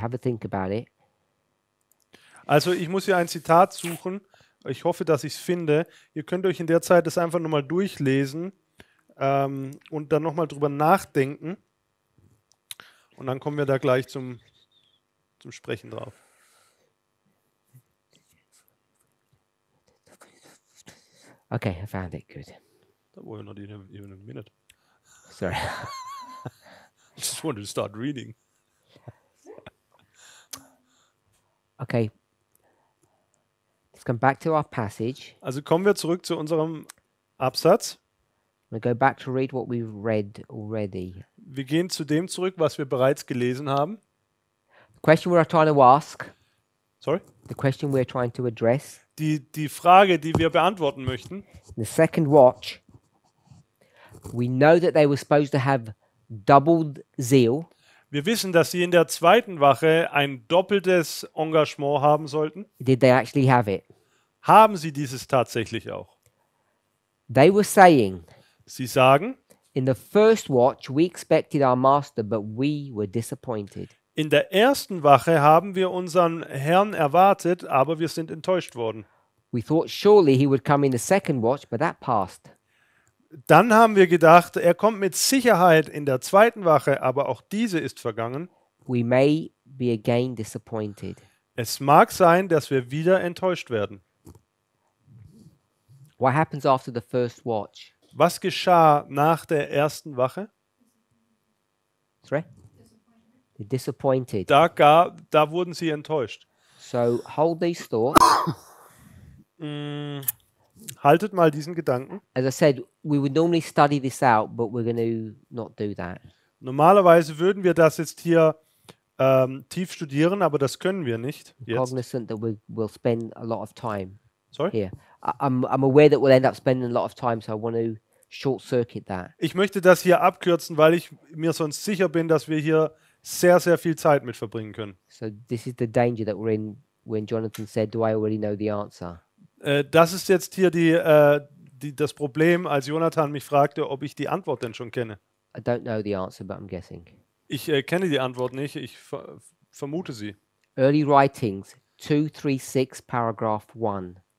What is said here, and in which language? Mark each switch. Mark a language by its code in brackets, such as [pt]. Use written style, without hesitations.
[en] Have a think about it. [de] Also ich muss hier ein Zitat suchen. Ich hoffe, dass ich es finde. Ihr könnt euch in der Zeit das einfach nochmal durchlesen und dann nochmal drüber nachdenken. Und dann kommen wir da gleich zum Sprechen drauf. [en] Okay, I found it. Good. That was not even a minute. Sorry. I just wanted to start reading. Okay. Let's come back to our passage. [de] Also kommen wir zurück zu unserem Absatz. [en] We'll go back to read what we've read already. [de] Wir gehen zu dem zurück, was wir bereits gelesen haben. [en] The question we're trying to ask, Sorry? the question we're trying to address, [de] Die Frage, die wir beantworten möchten. [en] the second watch, we know that they were supposed to have doubled zeal. [de] Wir wissen, dass sie in der zweiten Wache ein doppeltes Engagement haben sollten. [en] Did they actually have it? [de] Haben sie dieses tatsächlich auch? [en] They were saying, [de] Sie sagen, [en] in the first watch, we expected our master, but we were disappointed. [de] in der ersten Wache haben wir unseren Herrn erwartet, aber wir sind enttäuscht worden. [en] We thought surely he would come in the second watch, but that passed. [de] Dann haben wir gedacht, er kommt mit Sicherheit in der zweiten Wache, aber auch diese ist vergangen. [en] We may be again disappointed. [de] Es mag sein, dass wir wieder enttäuscht werden. [en] What happens after the first watch? [de] Was geschah nach der ersten Wache? [en] Sorry? They're disappointed. [de] Da wurden sie enttäuscht. [en] So hold these thoughts. [de] Haltet mal diesen Gedanken. [en] As I said, we would normally study this out, but we're going to not do that. [de] Normalerweise würden wir das jetzt hier tief studieren, aber das können wir nicht jetzt. [en] Cognizant that we'll spend a lot of time Sorry? here. I'm aware that we'll end up spending a lot of time, so I want to short circuit that. [de] Ich möchte das hier abkürzen, weil ich mir sonst sicher bin, dass wir hier sehr, sehr viel Zeit mit verbringen können. [en] So this is the danger that we're in when Jonathan said, "Do I already know the answer?" [de] Das ist jetzt hier das Problem, als Jonathan mich fragte, ob ich die Antwort denn schon kenne. [en] I don't know the answer, but I'm guessing. [de] Ich kenne die Antwort nicht, ich vermute sie. [en] Early writings, 236, paragraph 1.